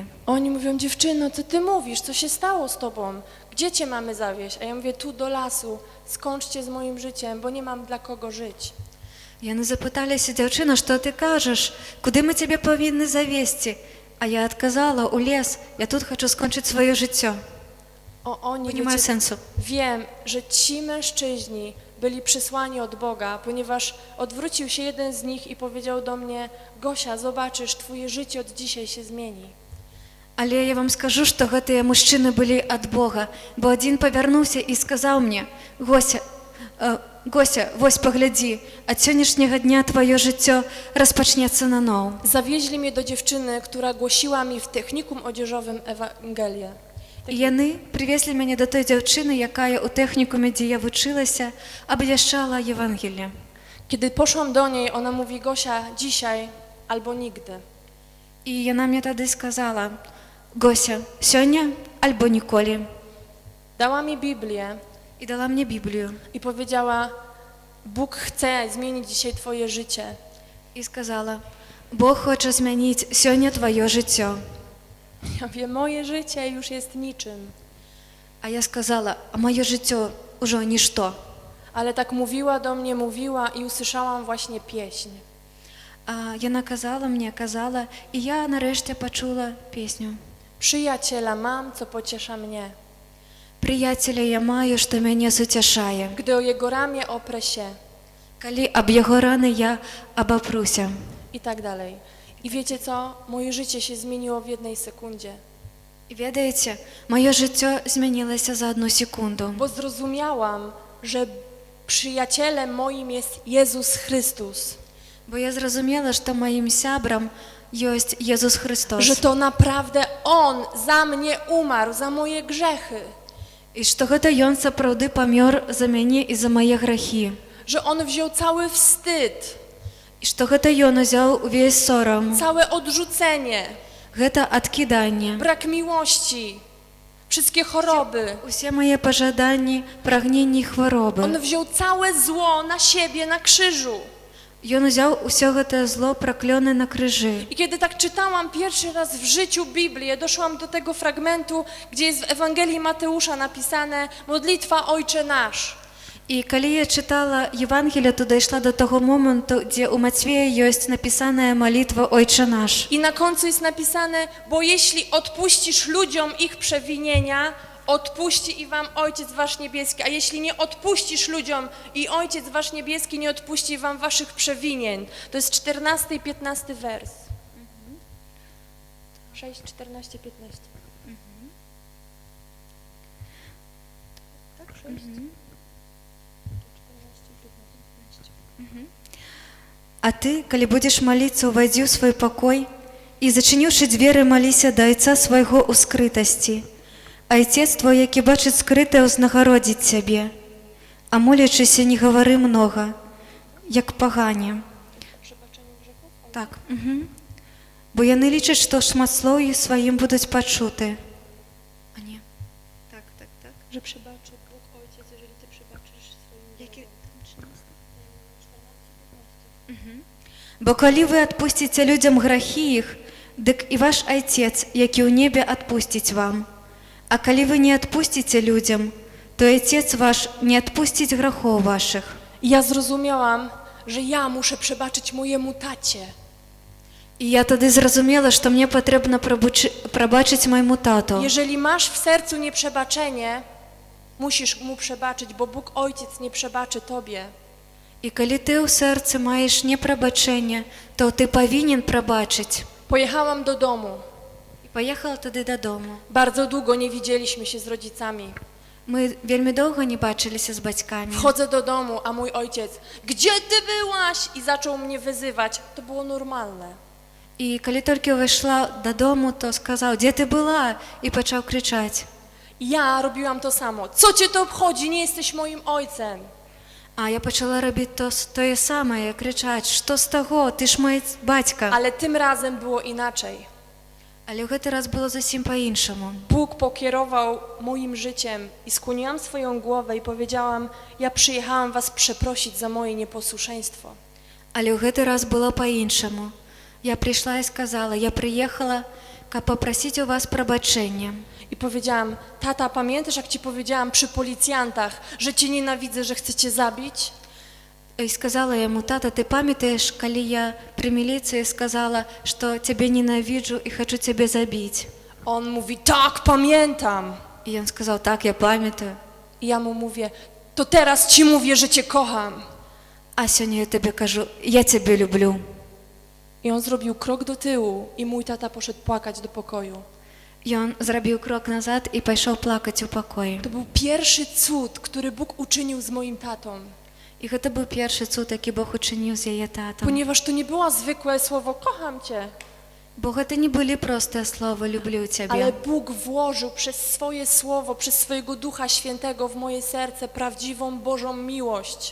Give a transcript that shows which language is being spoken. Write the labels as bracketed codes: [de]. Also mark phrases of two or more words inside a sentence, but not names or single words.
[pl] Oni mówią, dziewczyno, co ty mówisz? Co się stało z tobą? Gdzie cię mamy zawieźć? A ja mówię, tu do lasu. Skończcie z moim życiem, bo nie mam dla kogo żyć. [be] Яны запыталіся, дзяўчына, што ты кажаш? Куды мы цябе павінны завесці? А я адказала, у лес, я тут хачу скончыць сваё жыццё. [pl] Oni, Nie ma sensu. Wiem, że ci mężczyźni byli przysłani od Boga, ponieważ odwrócił się jeden z nich i powiedział do mnie, Gosia, zobaczysz, twoje życie od dzisiaj się zmieni. [be] Але я вам скажу, што гэтыя мужчыны былі ад Бога, бо адзін павярнуўся і сказаў мне, Гося, вось паглядзі, ад сённяшняга дня тваё жыццё распачнецца наноў. [pl] Zawieźli mnie do dziewczyny, która głosiła mi w technikum odzieżowym Ewangelię. [be] І яны прывезлі мяне да той дзяўчыны, якая ў тэхнікуме, дзе я вучылася, абвяшчала Евангелие. [pl] Kiedy poszłam do niej, ona mówi, Gosia, dzisiaj albo nigdy. [be] І яна мне тады сказала, Гося, сёння альбо ніколі. [pl] Dała mi Biblię. [be] І дала мне Біблію. [pl] I powiedziała, Bóg chce zmienić dzisiaj twoje życie. [be] І сказала, Бог хоча змяніць сёння тваё жыццё. [pl] Ja wiem, moje życie już jest niczym. [be] А я сказала, а маё жыццё ўжо нішто. [pl] Ale tak mówiła do mnie, mówiła i usłyszałam właśnie pieśń. [be] А яна казала мне, казала, і я нарэшце пачула песню. [pl] Przyjaciela mam, co pociesza mnie. [be] Прыяцеля я маю, што мяне суцяшае. [pl] Gdy o jego ramię oprę się. [be] Калі аб яго раны я абапруся. [pl] I tak dalej. I wiecie co? Moje życie się zmieniło w jednej sekundzie. [be] І ведаеце, маё жыццё змянілася за одну секунду. [pl] Bo zrozumiałam, że przyjacielem moim jest Jezus Chrystus. [be] Бо я зразумела, што маім сябрам ёсць Езус Христос. [pl] Że to naprawdę On za mnie umarł, za moje grzechy. [be] І што гэта ён сапраўды памёр за мяне і за мае грахі. [pl] Że On wziął cały wstyd, [be] І што гэта ён узяў увесь сорам. [pl] całe odrzucenie, [be] Гэта адкіданне. [pl] brak miłości, wszystkie choroby. [be] Усе мае пажаданні, прагненні, хваробы. [pl] On wziął całe zło na siebie na krzyżu. [be] Ён узяў усё гэтае зло праклёнае на крыжы. [pl] I kiedy tak czytałam pierwszy raz w życiu Biblię, doszłam do tego fragmentu, gdzie jest w Ewangelii Mateusza napisane modlitwa Ojcze Nasz. [be] І калі я чытала Євангелія, то дайшла до того моменту, дзе у Мацвея ёсць напісаная малітва «Ойче наш». [pl] I na końcu jest napisane, bo jeśli odpuścisz ludziom ich przewinienia, odpuści i wam Ojciec Wasz Niebieski, a jeśli nie odpuścisz ludziom i Ojciec Wasz Niebieski nie odpuści wam waszych przewinień. To jest 14 i 15 wers. 6, 14, 15. Tak, 6. [be] А ты, калі будзеш маліцца, увайдзі ў свой пакой і, зачыніўшы дзверы, маліся да Айца свайго ў скрытасці. Айцец твой, які бачыць скрытае, ўзнагародзіць цябе, а молячыся не гавары многа, як пагане. Так. Бо яны лічаць, што шматслоўі сваім будуць пачуты. А не. Так, так, так. [pl] Że przebaczy Bóg Ojciec, jeżeli ty przebaczysz swoim [be] Які? Бо калі вы адпусціце людзям грахі іх, дык і ваш Айцец, які ў небе, адпусціць вам. А калі вы не адпусціце людзям, то Айцец ваш не адпусціць грахоў вашых. [pl] Ja zrozumiałam, że ja muszę przebaczyć mojemu tacie. [be] І я тады зразумела, што мне патрэбна прабачыць майму тату. [pl] Jeżeli masz w sercu nieprzebaczenie, musisz mu przebaczyć, bo Bóg Ojciec nie przebaczy tobie. [be] І калі ты ў сэрцы маеш непрабачэнне, то ты павінен прабачыць. [pl] Pojechałam do domu. [be] І паехала тады дадому. [pl] Bardzo długo nie widzieliśmy się z rodzicami. [be] Мы вельмі доўга не бачыліся з бацькамі. [pl] Wchodzę do domu, a mój ojciec, gdzie ty byłaś? I zaczął mnie wyzywać. To było normalne. [be] І калі толькі ўвайшла дадому, то сказаў, дзе ты была? І пачаў крычаць. [pl] Ja robiłam to samo. Co cię to obchodzi? Nie jesteś moim ojcem. [be] А я пачала робіць тое самае, крычаць, што з таго, ты ж мой бацька. [pl] Ale tym razem było inaczej. [be] Але ў гэты раз было зусім па-іншаму. [pl] Bóg pokierował moim życiem i skłoniłam swoją głowę i powiedziałam, ja przyjechałam was przeprosić za moje nieposłuszeństwo. [be] Але ў гэты раз было па-іншаму. Я прыйшла і сказала, я прыехала, каб папрасіць у вас прабачэння. [pl] I powiedziałam, tata, pamiętasz, jak ci powiedziałam przy policjantach, że cię nienawidzę, że chcę cię zabić? [be] І сказала яму, тата, ты памятаеш, калі я пры міліцыі сказала, што цябе ненавіджу і хачу цябе забіць? [pl] On mówi, tak, pamiętam. [be] І ён сказаў, так, я памятаю. [pl] I ja mu mówię, to teraz ci mówię, że cię kocham. [be] А сёння я табе кажу, я цябе люблю. [pl] I on zrobił krok do tyłu i mój tata poszedł płakać do pokoju. [be] Ён зрабіў крок назад і пайшоў плакаць у пакоі. [pl] To był pierwszy cud, który Bóg uczynił z moim tatą. [be] І гэта быў першы цуд, які Бог учыніў з яе татам. [pl] Ponieważ to nie było zwykłe słowo, kocham cię. [be] Бо гэта не былі простыя словы, люблю цябе. [pl] Ale Bóg włożył przez swoje słowo, przez swojego Ducha Świętego w moje serce prawdziwą Bożą miłość.